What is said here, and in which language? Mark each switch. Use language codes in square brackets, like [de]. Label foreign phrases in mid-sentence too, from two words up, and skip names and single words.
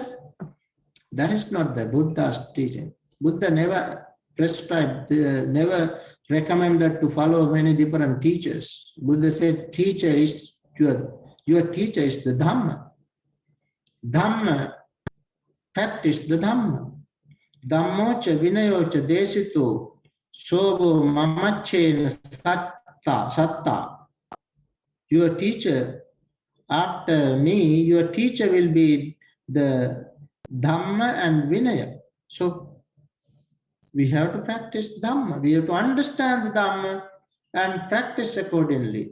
[en] That is not the Buddha's teaching. Buddha never prescribed, never recommended to follow many different teachers. Buddha said, teacher is your teacher is the Dhamma. Dhamma, practice the Dhamma. [pi] Dhammocha vinayocha desito sobo mamachena satta. [en] Your teacher, after me, your teacher will be the Dhamma and Vinaya. So we have to practice Dhamma. We have to understand the Dhamma and practice accordingly.